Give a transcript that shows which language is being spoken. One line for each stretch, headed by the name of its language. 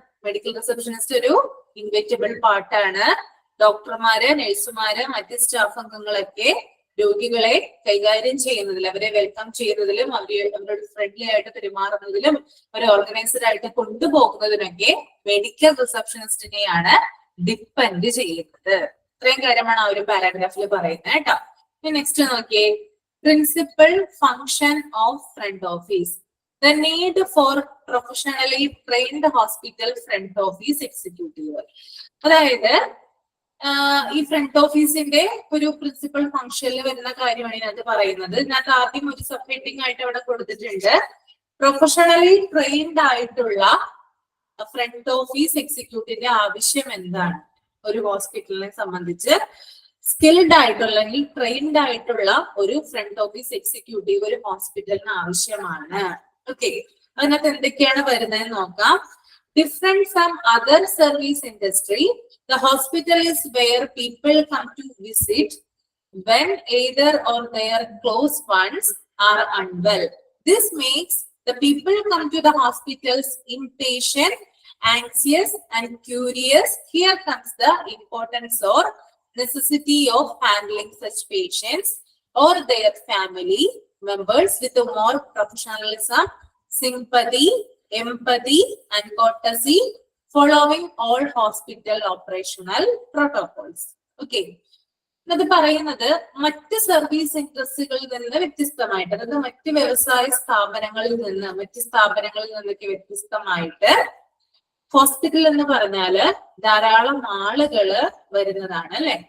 Malayalam: Medical receptionist ഒരു ഇൻവെറ്റബിൾ പാർട്ടാണ്. ഡോക്ടർമാര്, നഴ്സുമാര്, മറ്റ് സ്റ്റാഫ് അംഗങ്ങളൊക്കെ രോഗികളെ കൈകാര്യം ചെയ്യുന്നതിൽ, അവരെ വെൽക്കം ചെയ്യുന്നതിലും, അവരോട് ഫ്രണ്ട്ലി ആയിട്ട് പെരുമാറുന്നതിലും, അവരെ ഓർഗനൈസ്ഡ് ആയിട്ട് കൊണ്ടുപോകുന്നതിനൊക്കെ മെഡിക്കൽ റിസപ്ഷനിസ്റ്റിനെയാണ് ഡിപ്പെൻഡ് ചെയ്യുന്നത്. ഇത്രയും കാര്യമാണ് ആ ഒരു പാരാഗ്രാഫിൽ പറയുന്നത് കേട്ടോ. നെക്സ്റ്റ് നോക്കിയേ,
English: Principal function of front office. The need for professionally trained hospital front office executive.
Malayalam: അതായത് ഈ ഫ്രണ്ട് ഓഫീസിന്റെ ഒരു പ്രിൻസിപ്പൽ ഫംഗ്ഷനിൽ വരുന്ന കാര്യമാണ് ഇതിനകത്ത് പറയുന്നത്. ഇതിനകത്ത് ആദ്യം ഒരു സബ് ഹെഡിങ് ആയിട്ട് അവിടെ കൊടുത്തിട്ടുണ്ട്, പ്രൊഫഷണലി ട്രെയിൻഡ് ആയിട്ടുള്ള ഫ്രണ്ട് ഓഫീസ് എക്സിക്യൂട്ടീവിന്റെ ആവശ്യം എന്താണ്? ഒരു ഹോസ്പിറ്റലിനെ സംബന്ധിച്ച് സ്കിൽഡ് ആയിട്ടുള്ള അല്ലെങ്കിൽ ട്രെയിൻഡ് ആയിട്ടുള്ള ഒരു ഫ്രണ്ട് ഓഫീസ് എക്സിക്യൂട്ടീവ് ഒരു ഹോസ്പിറ്റലിന് ആവശ്യമാണ്. ഓക്കെ, അതിനകത്ത് എന്തൊക്കെയാണ് വരുന്നത് നോക്കാം.
English: Different from other service industry, the hospital is where people come to visit when either or their close ones are unwell. This makes the people come to the hospitals impatient, anxious and curious. Here comes the importance or necessity of handling such patients or their family members with more professionalism, sympathy, empathy and courtesy, following all hospital operational protocols.
Malayalam: Okay, ഇത് പറയുന്നത് മറ്റ് service ഇൻഡസ്ട്രികളിൽ നിന്ന് വ്യത്യസ്തമായിട്ട്, അതായത് മറ്റ് വ്യവസായ സ്ഥാപനങ്ങളിൽ നിന്നൊക്കെ വ്യത്യസ്തമായിട്ട് ഹോസ്പിറ്റൽ എന്ന് പറഞ്ഞാല് ധാരാളം ആളുകള് വരുന്നതാണ് അല്ലെ.